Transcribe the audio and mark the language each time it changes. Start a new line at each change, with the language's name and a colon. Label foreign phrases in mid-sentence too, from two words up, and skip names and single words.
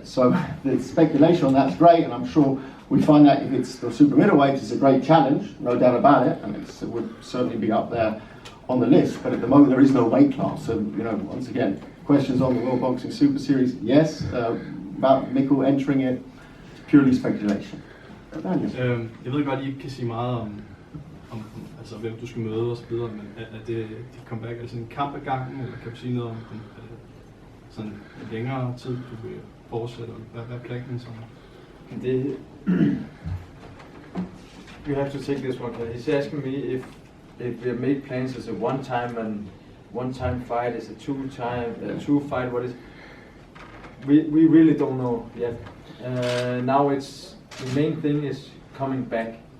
English: So the speculation on that's great, and I'm sure we find that if it's the super middleweight, it's a great challenge, no doubt about it, and it would certainly be up there on the list. But at the moment, there is no weight class. So, you know, once again, questions on the World Boxing Super Series, yes. About Mikkel entering it, it's purely speculation.
Danish: Jeg ved godt, I ikke kan sige meget om altså, hvem du skal møde og så videre, men er det dit comeback, er det sådan en kamp ad gangen, eller kan du sige noget om sådan en længere tid, du vil fortsætte, og hvad er planen så?
English: You have to take this one. He's asking me if we have made plans as a one-time fight, as a two fight. What is? We really don't know yet. Now it's the main thing is coming back.